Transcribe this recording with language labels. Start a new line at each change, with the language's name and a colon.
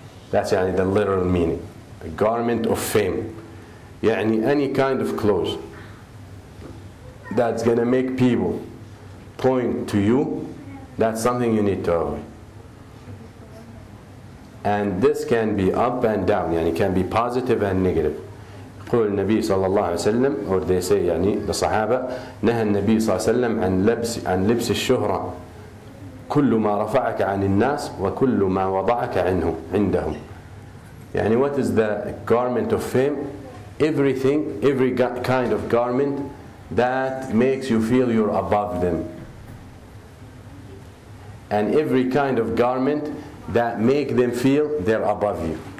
English: That's يعني the literal meaning. The garment of fame. يعني any kind of clothes that's going to make people point to you, that's something you need to avoid. And this can be up and down, يعني can be positive and negative.
Arabic: يقول النبي صلى الله عليه وسلم,
English: or they say
Arabic: يعني the Sahaba, نهى النبي صلى الله عليه وسلم عن لبس الشهرة كل ما رفعك عن الناس وكل ما وضعك عندهم.
English: يعني what is the garment of fame? Everything, every kind of garment that makes you feel you're above them, and every kind of garment that make them feel they're above you.